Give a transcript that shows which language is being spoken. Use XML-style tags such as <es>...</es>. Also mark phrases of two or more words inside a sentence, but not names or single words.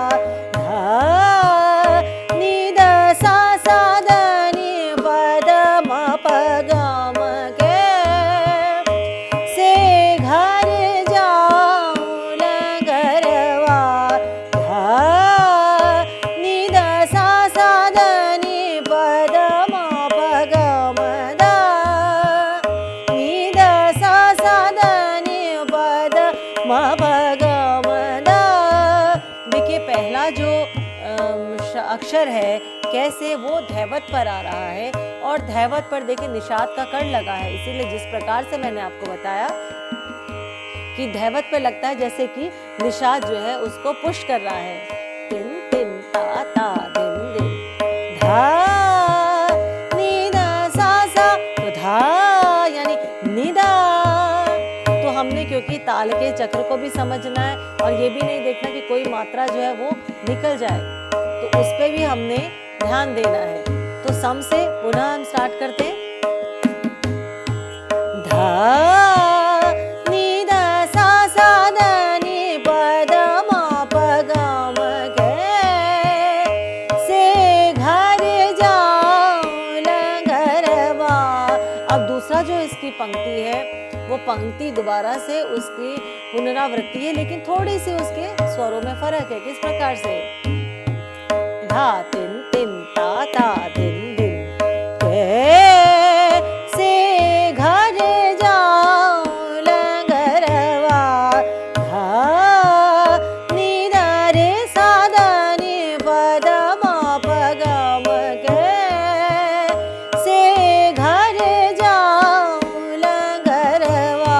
<hi>निद सा सा ध नि पद म प ग म के, से घर जाऊं लंगरवा। निद सा सा ध नि पद म प ग म द, निद सा सा ध नि पद म प ग म द। देखिए पहला जो अक्षर है कैसे वो धैवत पर आ रहा है, और धैवत पर देखिए निषाद का कर्ण लगा है, इसीलिए जिस प्रकार से मैंने आपको बताया कि धैवत पे लगता है जैसे कि निषाद जो है उसको पुश कर रहा है। तिन तिन ता ता दिन दिन, धा निदा सा सा, तो धा यानी निदा। तो हमने क्योंकि ताल के चक्र को भी समझना है और ये भी नहीं देखना कि कोई मात्रा जो है वो निकल जाए, तो उस पे भी हमने ध्यान देना है। तो सम से पुनः हम स्टार्ट करते हैं। धा नि दा सा सा ध नि प द म प ग म गे, से घर जाऊं लंगरवा। अब दूसरा जो इसकी पंक्ति है वो पंक्ति दोबारा से उसकी पुनरावृत्ति है, लेकिन थोड़ी सी उसके स्वरों में फर्क है। किस प्रकार से? धा तिन तिन ता ता दिन दिन, से घर जाऊं लंगरवा। धा नि दा रे सा ध नि प द म प ग म गे, से घर जाऊं लंगरवा।</hi>